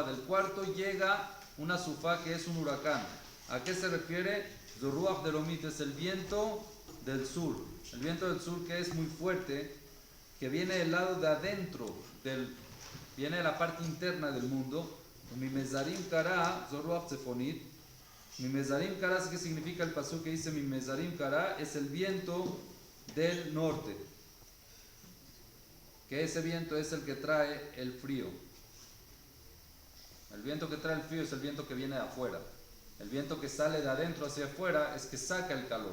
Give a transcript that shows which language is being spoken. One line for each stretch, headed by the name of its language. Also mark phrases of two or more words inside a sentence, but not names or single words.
Spanish: Del cuarto llega una sufa que es un huracán. ¿A qué se refiere?
Hebrew: Zoruach delomit,
Spanish: es el viento del sur. El viento del sur que es muy fuerte, que viene del lado de adentro, viene de la parte interna del mundo.
Hebrew: Mi mezarim kara, Zoruach tzefonit. Mi mezarim kara,
Spanish: ¿qué significa el pasuk que dice
Hebrew: mi mezarim kara?
Spanish: Es el viento del norte. Que ese viento es el que trae el frío. El viento que trae el frío es el viento que viene de afuera. El viento que sale de adentro hacia afuera es que saca el calor.